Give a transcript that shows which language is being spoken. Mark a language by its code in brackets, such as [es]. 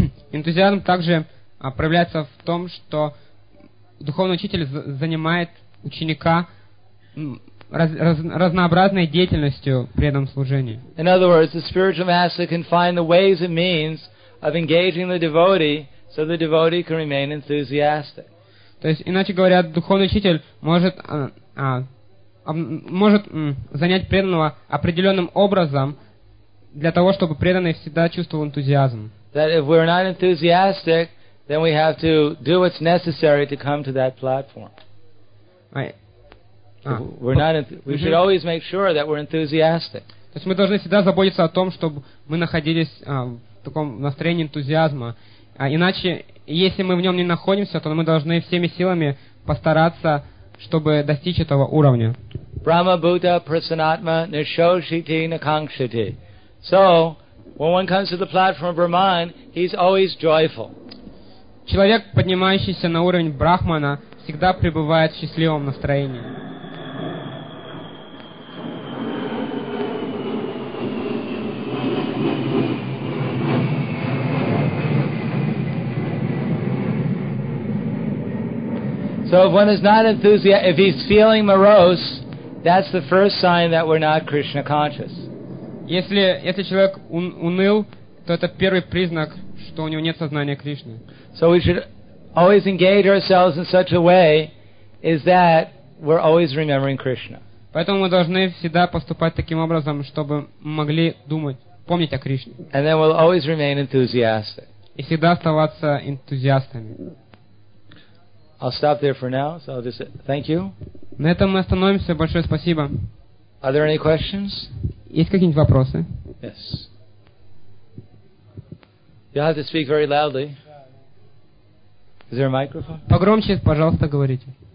[ru] Энтузиазм также проявляется в том, что духовный учитель занимает ученика разнообразной деятельностью при этом служении. [en] In other words, the spiritual master can find the ways and means of engaging the devotee so the devotee can remain enthusiastic. [ru] То есть, иначе говоря, духовный учитель может занять преданного определенным образом для того, чтобы преданный всегда чувствовал энтузиазм. [en] That if we're not enthusiastic, then we have to do what's necessary to come to that platform. We should always make sure that we're enthusiastic. [ru] То есть мы должны всегда заботиться о том, чтобы мы находились в таком настроении энтузиазма. Иначе, если мы в нем не находимся, то мы должны всеми силами постараться, чтобы достичь этого уровня. [sa] Brahma Bhuta Prasanatma Nishoshiti Nakankshiti. [en] So when one comes to the platform of Brahman, he's always joyful. [ru] Человек, поднимающийся на уровень Брахмана, всегда пребывает в счастливом настроении. [en] So if one is not enthusiastic, if he's feeling morose, that's the first sign that we're not Krishna conscious. [ru] Если человек уныл, то это первый признак, что у него нет сознания Кришны. [en] So we should always engage ourselves in such a way is that we're always remembering Krishna. [ru] Поэтому мы должны всегда поступать таким образом, чтобы могли думать, помнить о Кришне. [en] And then we'll always remain enthusiastic. [ru] И всегда оставаться энтузиастами. [en] I'll stop there for now, so I'll just say thank you. [ru] На этом мы остановимся. Большое спасибо. [en] Are there any questions? [ru] Есть какие-нибудь вопросы? [en] Yes. You have to speak very loudly. Is there a microphone? [ru] Погромче, пожалуйста, говорите.